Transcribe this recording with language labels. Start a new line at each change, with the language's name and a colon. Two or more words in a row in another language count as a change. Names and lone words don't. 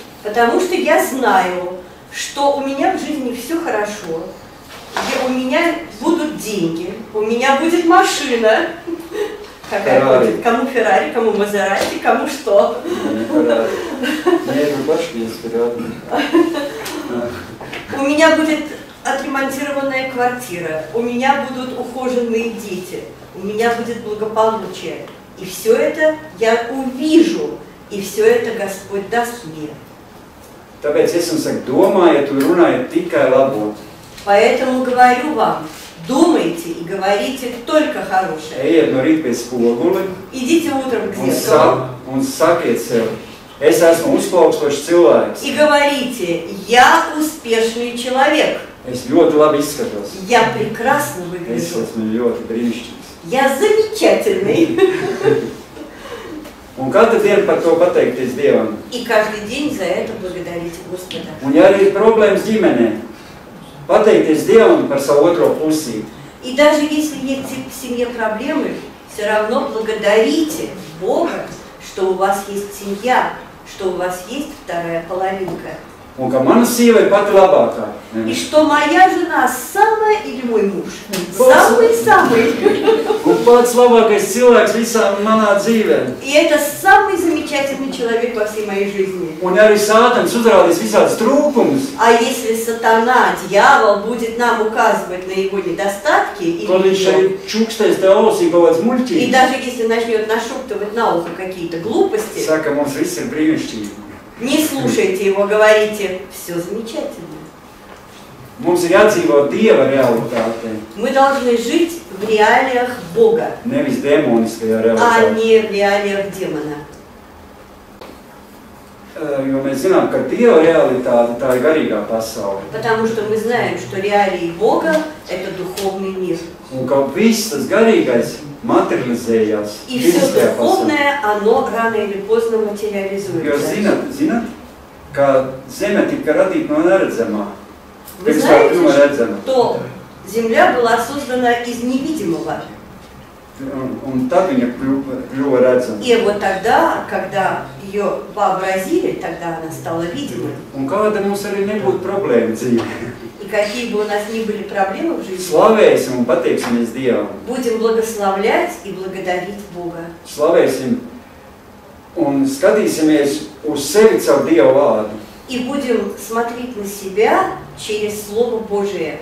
Russian: Потому что я знаю, что у меня в жизни все хорошо, у меня будут деньги, у меня будет машина. Какая будет? Кому Феррари, кому Мазерати, кому что? У меня будет отремонтированная квартира, у меня будут ухоженные дети, у меня будет благополучие. И все это я увижу, и все это Господь даст мне.
Latvian: Tāpēc es jums saku, domājiet un runājiet tikai labo.
Russian: Поэтому говорю вам, думайте и говорите только хорошее.
Latvian: Ejiet no rīta pie spoguli.
Russian: Идите утром к зеркалу.
Latvian: Un sakiet sev, es esmu uzplaukstošs cilvēks.
Russian: И говорите, я успешный человек.
Latvian: Es ļoti labi izskatos.
Russian: Я прекрасно выгляжу.
Latvian: Es esmu ļoti brīnišķīgs.
Russian: Я замечательный.
Latvian: Un katru dienu par to pateikties Dievam.
Russian: И каждый день за это благодарить Господа.
Latvian: Un ja arī ir problēmas ģimenē, pateikties Dievam par savu otro pusīti.
Russian: И даже если есть в семье проблемы, все равно благодарите Бога, что у вас есть семья, что у вас есть вторая половинка.
Latvian: Un ka mana sieva ir pati labākā.
Russian: И что моя жена самая или мой муж самый-самый.
Latvian: Un pats labākais cilvēks visā manā dzīvē.
Russian: И это самый замечательный человек во всей моей жизни.
Latvian: Un arī Sātans uzrādīs visādas trūkumus.
Russian: А если сатана, дьявол, будет нам указывать на его недостатки, и даже если начнет нашептывать на ухо какие-то глупости,
Latvian: Saka, mums viss ir brīnišķīgi.
Russian: не слушайте его, говорите, все замечательно.
Latvian: Mums ir jādzīvo Dieva realitātē.
Russian: Мы должны жить в реалиях Бога,
Latvian: Nevis demoniskajā
Russian: а
Latvian: realitātē.
Russian: не в реалиях демона.
Latvian: Jo mēs zinām, ka Dieva realitāte tā ir garīgā pasaule.
Russian: Потому что мы знаем, что реалии Бога – это духовный мир.
Latvian: Un ka viss tas garīgais materializējās
Russian: И все
Latvian: fiziskajā pasaulē.
Russian: духовное, оно рано или поздно
Latvian: Jo
Russian: материализуется.
Latvian: zināt, ka zeme tika radīta no neredzamā.
Russian: Вы
Latvian: Pirms tā
Russian: знаете,
Latvian: kļuva redzama.
Russian: что Земля была создана из невидимого.
Latvian: Un tad viņa kļuva redzama.
Russian: И вот тогда, когда ее вообразили, тогда она стала видимой.
Latvian: Un kāda mums arī nebūtu problēma dzīvē.
Russian: И какие бы у нас ни были проблемы в жизни,
Latvian: Slavēsim un pateiksimies Dievam.
Russian: будем благословлять и благодарить Бога.
Latvian: Slavēsim un skatīsimies uz sevi caur Dieva vārdu.
Russian: И будем смотреть на себя через Слово Божие.